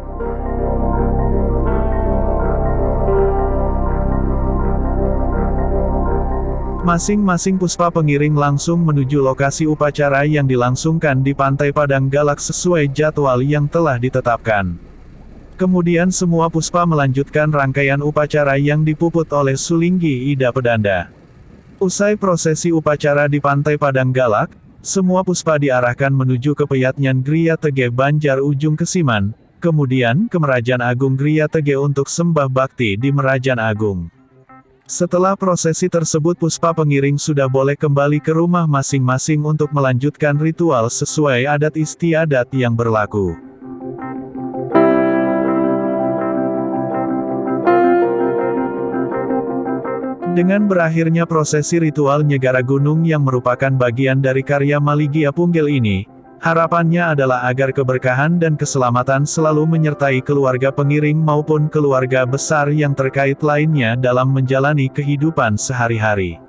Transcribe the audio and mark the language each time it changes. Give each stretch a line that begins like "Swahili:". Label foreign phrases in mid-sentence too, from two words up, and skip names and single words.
Indonesian: Masing-masing puspa pengiring langsung menuju lokasi upacara yang dilangsungkan di Pantai Padang Galak sesuai jadwal yang telah ditetapkan. Kemudian semua puspa melanjutkan rangkaian upacara yang dipuput oleh Sulinggi Ida Pedanda. Usai prosesi upacara di Pantai Padang Galak, semua puspa diarahkan menuju ke Peyatnyan Gria Tege Banjar Ujung Kesiman, kemudian ke Merajan Agung Gria Tege untuk sembah bakti di Merajan Agung. Setelah prosesi tersebut puspa pengiring sudah boleh kembali ke rumah masing-masing untuk melanjutkan ritual sesuai adat istiadat yang berlaku. Dengan berakhirnya prosesi ritual Nyegara Gunung yang merupakan bagian dari karya Maligiapunggel ini, harapannya adalah agar keberkahan dan keselamatan selalu menyertai keluarga pengiring maupun keluarga besar yang terkait lainnya dalam menjalani kehidupan sehari-hari.